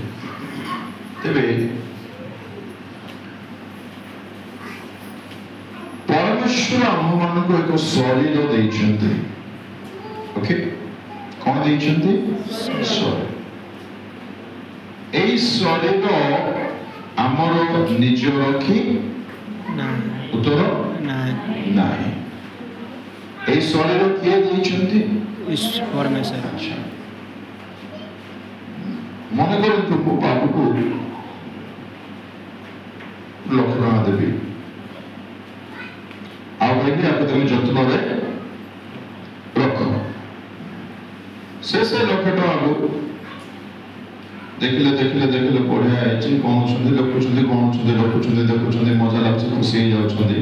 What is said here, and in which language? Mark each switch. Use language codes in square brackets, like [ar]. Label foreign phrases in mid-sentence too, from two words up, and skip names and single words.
[or] ତେବେ ପରମେଶ୍ୱର ଆମମାନଙ୍କୁ ଏକ ଶରୀର ଦେଇଛନ୍ତି। ଓକେ, କଣ ଦେଇଛନ୍ତି? ଶରୀର। ଏଇ ଶରୀର ଆମର ନିଜର କି? ଉତ୍ତର ନାହିଁ। [bn] এই শরীর কে দিয়েছেন? পরমেশ্বর। মনে করেন তো বাবুকে লক্ষ টাকা দেবে, [or] ଆଉ କହିବି ଆକୁ ତମେ ଯତ୍ନରେ ରଖ। ସେ ଲକ୍ଷ ଟଙ୍କାକୁ ଦେଖିଲେ ବଢିଆ ହେଇଛି, କଣୁଛନ୍ତି, ଦେଖୁଛନ୍ତି, ମଜା ଲାଗୁଛି, ଖୁସି ହେଇଯାଉଛନ୍ତି।